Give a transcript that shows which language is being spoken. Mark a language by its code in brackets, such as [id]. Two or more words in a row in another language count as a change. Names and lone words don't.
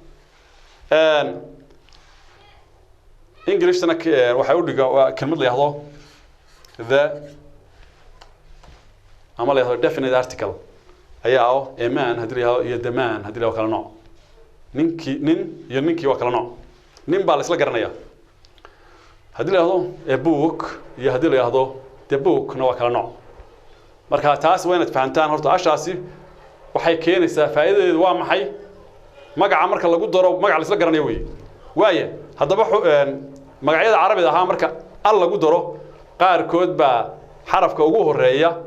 [so] Englishna waxa uu dhigaa kelmad la yiraahdo the ama la yiraahdo [en] definite article [so] ayaa [en] a man [so] hadii la yiraahdo iyo the man hadii la kala nooc nin iyo ninkii waa kala nooc nin baa la isla garanayaa hadii la yiraahdo [en] a book [so] iyo hadii la yiraahdo [en] the book [so] na waa kala nooc marka taas waa inaad fahantaan horta ashaasi waxay keenaysaa faa'iidadeedu waa maxay magaca marka lagu daro magaca la isla garanayo waaye haddaba magacyada carabiga ahaa marka al lagu daro qaar kood baa xarafka ugu horeeya